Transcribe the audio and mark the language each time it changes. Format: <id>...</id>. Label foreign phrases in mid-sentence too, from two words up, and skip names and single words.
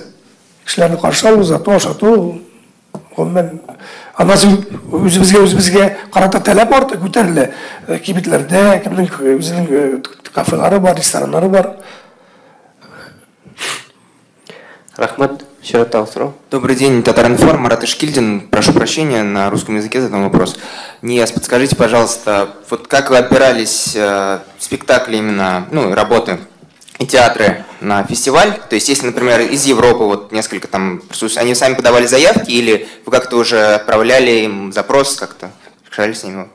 <tt>Кешеләрне каршы алу, зато ашату, гомумән үзебезгә карата таләп арты күтәрелә. Кибетләрдә, кемнең үзенең кафелары бар, рестораннары бар. Рахмат,</tt> <ru>еще раз сразу. Добрый день, Татаринформ, Марат Ишкильдин. Прошу прощения, на русском языке задам вопрос. Нияз, подскажите, пожалуйста, вот как вы опирались спектакли именно, работы и театры на фестиваль? То есть, если, например, из Европы вот несколько там присутствуют, они сами подавали заявки или вы как-то уже отправляли им запрос, как-то решали с ними?</ru>